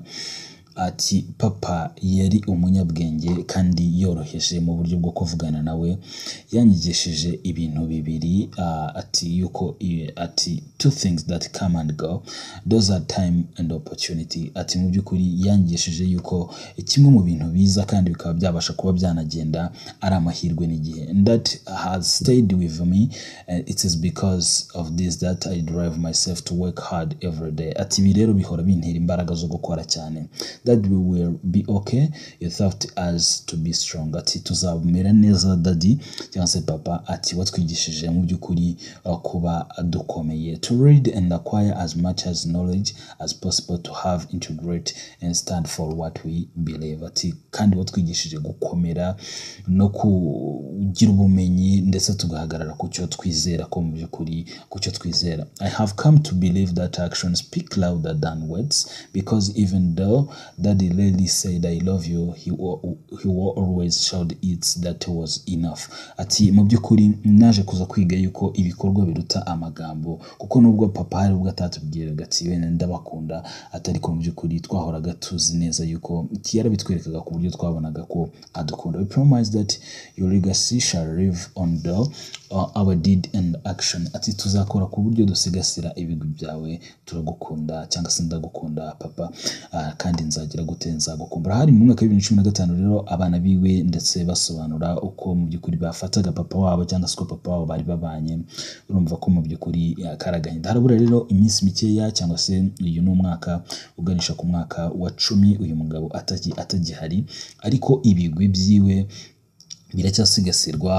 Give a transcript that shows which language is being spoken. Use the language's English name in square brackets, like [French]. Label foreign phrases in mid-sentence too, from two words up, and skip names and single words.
[Kinyarwanda] Ati papa yari umunyabwenge kandi yoroheje mu buryo bwo kuvugana nawe. Yanyigishije ibintu bibiri, ati yuko ati [English] two things that come and go, those are time and opportunity. [Kinyarwanda] Ati mu by'ukuri yanyigishije yuko kimwe mu bintu biza kandi bikaba byabasha kuba byanagenda ari amahirwe n'igihe. [English] And that has stayed with me, it is because of this that I drive myself to work hard every day. [Kinyarwanda] Ati ibi rero bihora bintera imbaraga zo gukora cyane. [English] That we will be okay, you taught us to be strong. [Kinyarwanda] Ati tuzamera neza daddy cyangwa se papa. Ati watwigishije mu by'ukuri kuba dukomeye, [English] to read and acquire as much as knowledge as possible, to have integrate and stand for what we believe. [Kinyarwanda] Ati kandi watwigishije gukomera no kugira ubumenyi ndetse tugahagarara ku cyo twizera, ko mu by'ukuri ku cyo twizera. [English] I have come to believe that actions speak louder than words, because even though Daddy rarely said I love you, he always showed it that was enough. [Kinyarwanda] Ati mu by'ukuri naje kuza kwiga yuko ibikorwa biruta amagambo, kuko nubwo papa hari ubwo atatubwiraga ati wenda ndabakunda, atari ko mu by'ukuri twahoraga tuzi neza yuko yarabitwerekaga ku buryo twabonaga ko adukunda. [English] We promise that your legacy shall live on though our deed and action. [Kinyarwanda] Ati tuzakora ku buryo dusigasira ibigwi byawe, turagukunda cyangwa se ndagukunda papa, kandi nzagira gute nzagukumbura. Hari mu mwaka wa 2015 rero abana biwe ndetse basobanura uko mu by'ukuri bafataga papa wabo cyangwa se ko papa wabo bari babanye. Urumva ko mu by'ukuri karagahinda. Harabura rero iminsi mikeya cyangwa se uyu ni umwaka uganisha ku mwaka wa 10 uyu mugabo atagihari, ariko ibigwi byiwe biracyasigasirwa.